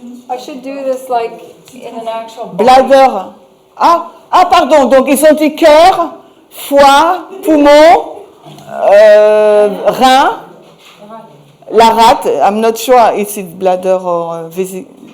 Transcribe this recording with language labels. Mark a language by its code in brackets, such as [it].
[en] I should do this like in an actual body. Bladder. [fr] Ah, pardon, donc ils ont dit cœur, foie, poumon, rein, la rate. [en] I'm not sure if it's bladder or bladder.